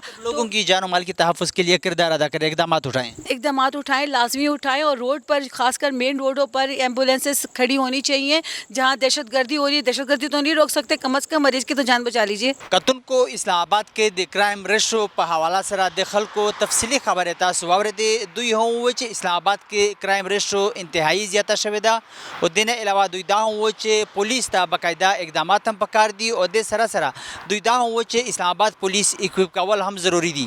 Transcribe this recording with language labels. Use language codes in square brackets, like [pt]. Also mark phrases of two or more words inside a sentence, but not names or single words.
[ur] لوگوں کی جان و مال کی تحفظ کے لیے کردار ادا کریں, اقدامات اٹھائیں, لازمی اٹھائیں. اور روڈ پر خاص کر مین روڈوں پر ایمبولینسز کھڑی ہونی چاہیے. جہاں دہشت گردی ہو رہی ہے, دہشت گردی تو نہیں روک سکتے, کم از کم مریض کی تو جان بچا لیجیے. [ps] قتل کو اسلام آباد کے دی [en] crime ratio [ps] په حواله سره د خلکو تفصیلی خبره تاسو واورېدې. دوی هم وویل چې اسلام آباد کې [en] crime ratio [ps] انتهایی زیاته شوې ده, او دې نه علاوه دوی دا هم وویل چې پولیس ته باقاعده اقدامات هم پکار دي, او دې سره سره دوی دا هم وویل چې اسلام آباد پولیس اکوپ کول هم ضروري دي.